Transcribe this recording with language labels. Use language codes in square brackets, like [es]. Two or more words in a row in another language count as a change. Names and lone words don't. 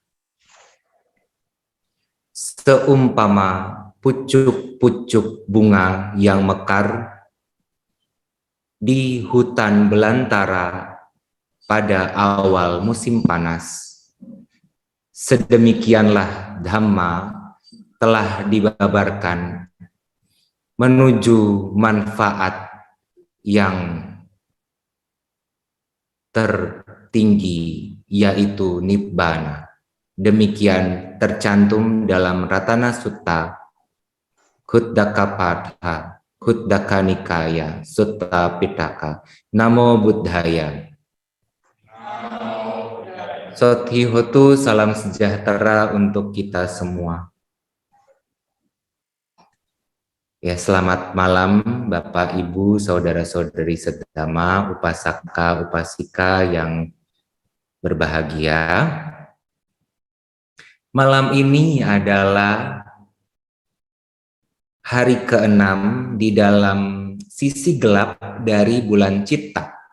[id] Seumpama pucuk-pucuk bunga yang mekar di hutan belantara pada awal musim panas, sedemikianlah Dhamma telah dibabarkan menuju manfaat yang tertinggi, yaitu Nibbana. Demikian tercantum dalam Ratana Sutta Khuddakapatha Khuddaka Nikaya Sutta Pitaka. [pi] Namo Buddhaya. Sothi Hotu, [id] salam sejahtera untuk kita semua. Ya, selamat malam Bapak, Ibu, saudara-saudari sedama, upasaka, upasika yang berbahagia. Malam ini adalah hari ke-6 di dalam sisi gelap dari bulan Citta.